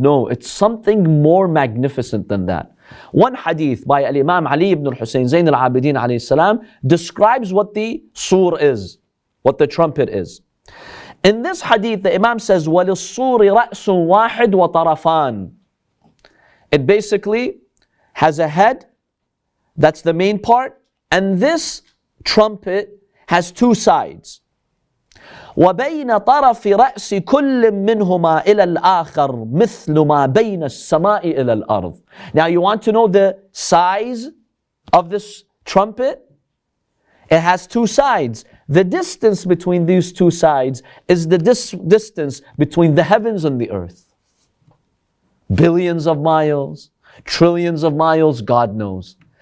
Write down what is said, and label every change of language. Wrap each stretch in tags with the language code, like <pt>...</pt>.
<en>No, it's something more magnificent than that. One hadith by Imam Ali ibn al-Husayn Zayn al-Abidin alayhi salam describes what the sur is, what the trumpet is. In this hadith, the Imam says,</en> <ar>وَلِلصُّورِ رَأْسٌ وَاحِدْ وَطَرَفَانِ.</ar> <en>It basically has a head, that's the main part, and this trumpet has two sides.</en> <ar>وبين طرف رأس كل منهما إلى الآخر مثل ما بين السماء إلى الأرض.</ar> <en>Now you want to know the size of this trumpet? It has two sides. The distance between these two sides is the distance between the heavens and the earth. Billions of miles, trillions of miles, God knows.</en>